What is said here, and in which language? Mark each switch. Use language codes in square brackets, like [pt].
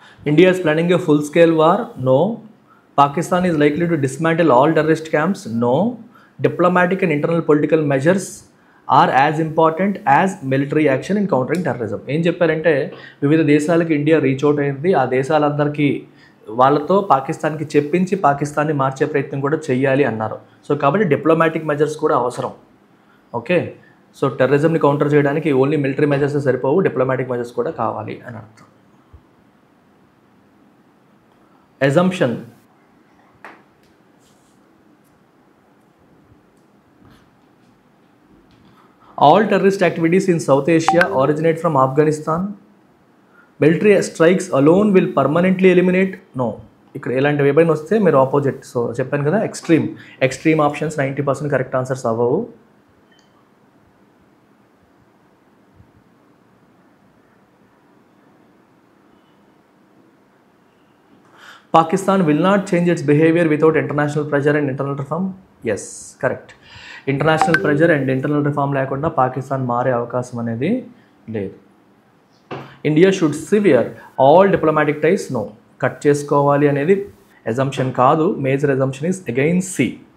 [en] India is planning a full-scale war? No. Pakistan is likely to dismantle all terrorist camps? No. Diplomatic and internal political measures are as important as military action in countering terrorism. [te] ఏం చెప్పారంటే వివిధ దేశాలకు India reach out అయింది. ఆ దేశాలందరికీ వాళ్ళతో పాకిస్తాన్కి చెప్పించి పాకిస్తాన్ని మార్చే ప్రయత్నం కూడా చేయాలి అన్నారు. సో కాబట్టి డిప్లొమాటిక్ మెజర్స్ కూడా అవసరం. ఓకే, సో టెర్రరిజంని కౌంటర్ చేయడానికి ఓన్లీ మిలిటరీ మెజర్స్ సరిపోవు, డిప్లొమాటిక్ మెజర్స్ కూడా కావాలి అని అర్థం. [en] Assumption. All terrorist activities in South Asia originate from Afghanistan. Military strikes alone will permanently eliminate? No. [te] ఇక్కడ ఎలాంటివి ఏమైనా వస్తే మీరు ఆపోజిట్. సో చెప్పాను కదా, ఎక్స్ట్రీమ్ ఆప్షన్స్ 90% కరెక్ట్ ఆన్సర్స్ అవ్వవు. [en] Pakistan will not change its behavior without international pressure and internal reform. Yes, correct. [te] International pressure and internal reform లేకుండా పాకిస్తాన్ మారే అవకాశం అనేది లేదు. [en] India should sever all diplomatic ties. No, cut చేసుకోవాలి అనేది assumption కాదు, major assumption is again C.